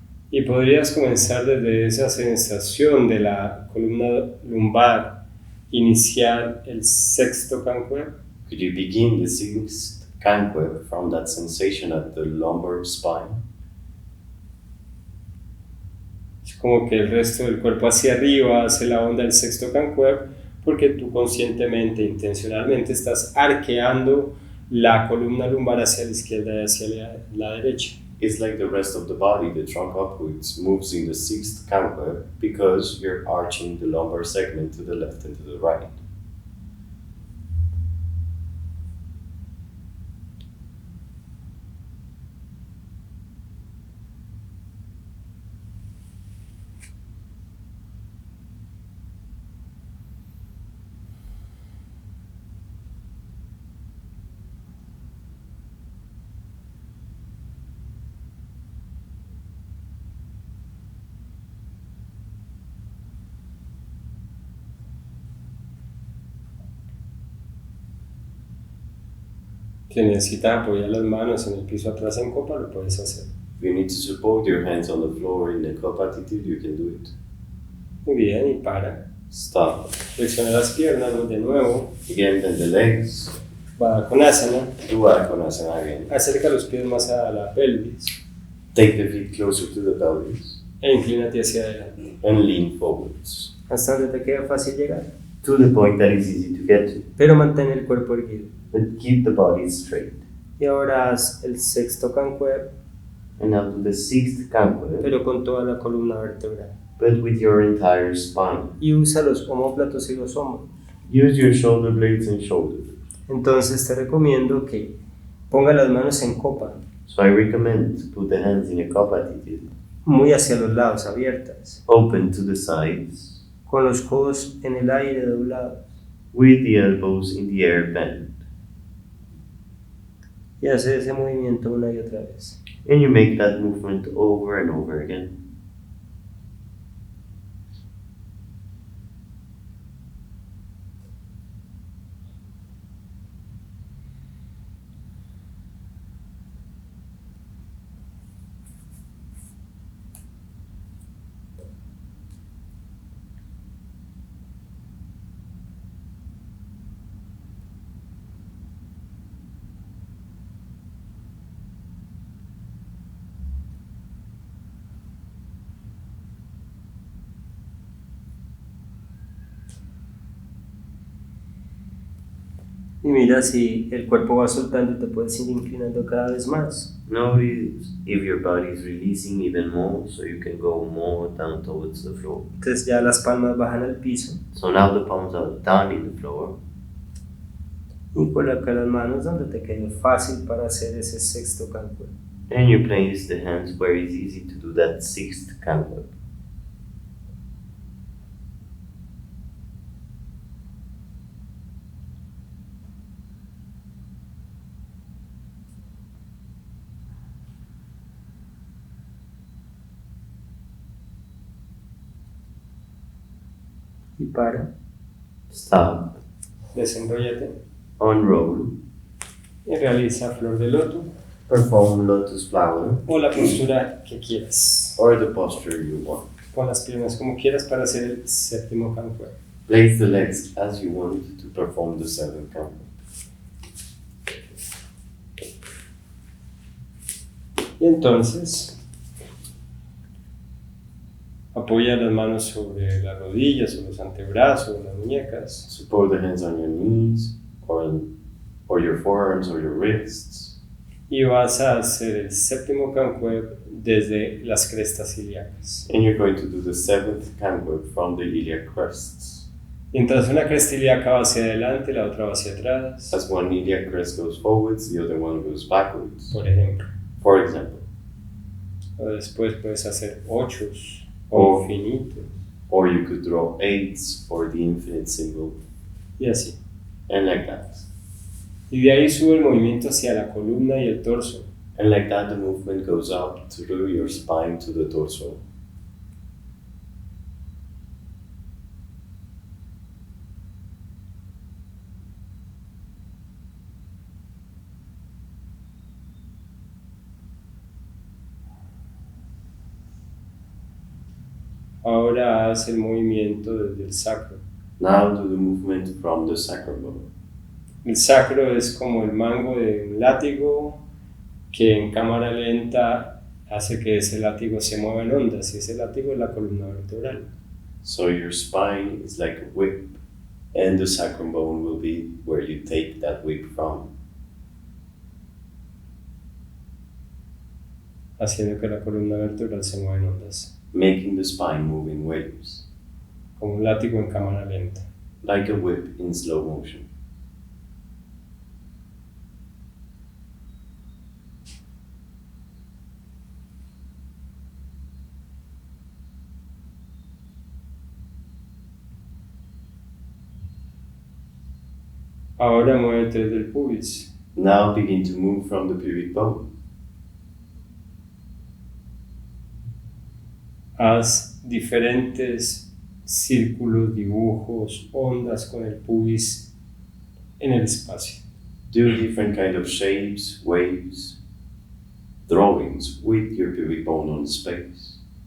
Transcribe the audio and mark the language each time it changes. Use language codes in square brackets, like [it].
[es] Y podrías comenzar desde esa sensación de la columna lumbar, iniciar el sexto cancuer. [en] Could you begin the sixth canquer from that sensation at the lumbar spine? [es] Es como que el resto del cuerpo hacia arriba hace la onda del sexto cancuer, porque tú conscientemente, intencionalmente estás arqueando la columna lumbar hacia la izquierda y hacia la derecha. [en] It's like the rest of the body, the trunk upwards moves in the sixth canquer because you're arching the lumbar segment to the left and to the right. [es] Si necesitas apoyar las manos en el piso atrás en copa, lo puedes hacer. [en] If you need to support your hands on the floor in a cup attitude, you can do it. [es] Muy bien, y para. [en] Stop. [es] Flexiona las piernas de nuevo. [en] Again, bend the legs. [es] Va con asana. [en] Do Akonasana again. [es] Acerca los pies más a la pelvis. [en] Take the feet closer to the pelvis [es] E inclínate hacia adelante. [en] and lean forwards. [es] Hasta donde te queda fácil llegar. [en] To the point that is easy to get to. [es] Pero mantén el cuerpo erguido. [en] But keep the body straight. [es] Y ahora haz el sexto cancuer, [en] And now to the sixth cancer, [es] pero con toda la columna vertebral. [en] but with your entire spine. [es] Y usa los omóplatos y los hombros. [en] Use your shoulder blades and shoulders. [es] Entonces te recomiendo que ponga las manos en copa, [en] So I recommend to put the hands in a cup attitude, [es] muy hacia los lados, abiertas, [en] open to the sides, [es] con los codos en el aire doblados. [en] with the elbows in the air bent. [es] Y hace ese movimiento una y otra vez. [en] And you make that movement over and over again. [es] Y mira si el cuerpo va soltando y te puedes ir inclinando cada vez más. [en] Notice if your body is releasing even more, so you can go more down towards the floor. [es] Entonces ya las palmas bajan al piso [en] So now the palms are down in the floor. [es] y coloca las manos donde te quede fácil para hacer ese sexto cancuer. [en] And you place the hands where it's easy to do that sixth cancer. [es] Y para, [en] Stop. [es] desenróllate [en] Unroll. [es] y realiza flor de loto [en] Perform lotus flower [es] o la postura que quieras. [en] or the posture you want. [es] Pon las piernas como quieras para hacer el séptimo cancuer. [en] Place the legs as you want to perform the seventh cancer. [es] Y entonces apoya las manos sobre las rodillas o los antebrazos o las muñecas [en] Support the hands on your knees or your forearms or your wrists. [es] y vas a hacer el séptimo cancuer desde las crestas ilíacas. [en] And you're going to do the seventh cancer from the iliac crests. [es] Mientras una cresta ilíaca va hacia adelante, la otra va hacia atrás, [en] As one iliac crest goes forwards, the other one goes backwards. [es] por ejemplo. [en] For example. [es] O después puedes hacer ochos o Oh. infinitos [en] Or you could draw eights for the infinite symbol. [es] y así. [en] And like that. [es] Y de ahí sube el movimiento hacia la columna y el torso. [en] And like that, the movement goes up through your spine to the torso. [es] Ahora haz el movimiento desde el sacro. [en] Now do the movement from the sacral bone. [es] El sacro es como el mango de un látigo que en cámara lenta hace que ese látigo se mueva en ondas y ese látigo es la columna vertebral. [en] So your spine is like a whip, and the sacral bone will be where you take that whip from, [es] Haciendo que la columna vertebral se mueva en ondas, [en] making the spine move in waves, [es] como un látigo en cámara lenta. [en] like a whip in slow motion. [es] Ahora muévete desde el pubis. [en] Now begin to move from the pubic bone. [es] Haz diferentes círculos, dibujos, ondas con el pubis en el espacio. [en] Do different kind of shapes, waves, drawings with your pubic bone on space.